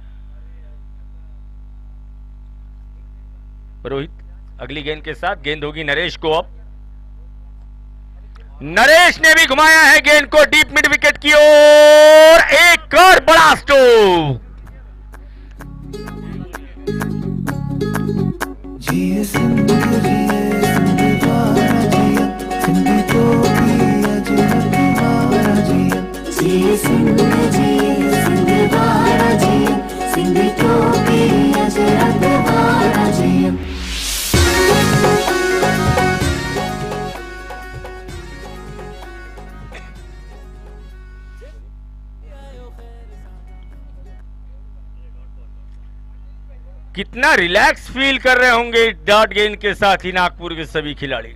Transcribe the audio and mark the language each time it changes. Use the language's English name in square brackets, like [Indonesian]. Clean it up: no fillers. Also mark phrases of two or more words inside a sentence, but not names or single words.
[Hindi] रोहित अगली गेंद के साथ, गेंद होगी नरेश को। अब नरेश ने भी घुमाया है गेंद को डीप मिड विकेट की ओर, एक और बड़ा स्ट्रोक। [Sindhi] जिए सिंध जिए सिंध वारा जिया, सिंधी तो पिया जिया तुम्हारा जिया। जिए सिंध वारा जिया, सिंधी टोपी अजरत वारा जयम [Hindi] कितना रिलैक्स फील कर रहे होंगे डॉट गेंद के साथ ही नागपुर के सभी खिलाड़ी।